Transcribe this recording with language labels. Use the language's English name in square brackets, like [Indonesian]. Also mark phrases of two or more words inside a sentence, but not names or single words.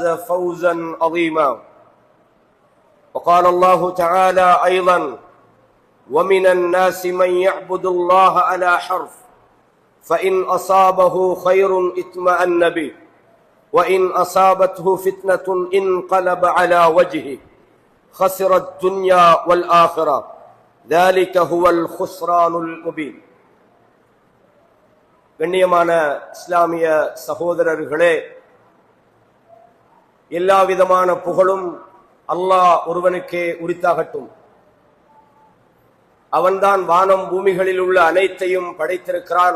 [Arabic] فوزا عظيما وقال الله تعالى أيضا ومن الناس من يعبد الله على حرف فإن أصابه خير اطمأن به وإن أصابته فتنة انقلب على وجهه خسر الدنيا والآخرة ذلك هو الخسران المبين. [Tamil] கண்ணியமான இஸ்லாமிய சகோதரர்களே, எல்லா விதமான புகழும் அல்லாஹ் ஒருவனுக்கே உரித்தாகட்டும். அவன்தான் வானம் பூமிகளில் உள்ள அனைத்தையும் படைத்திருக்கிறான்.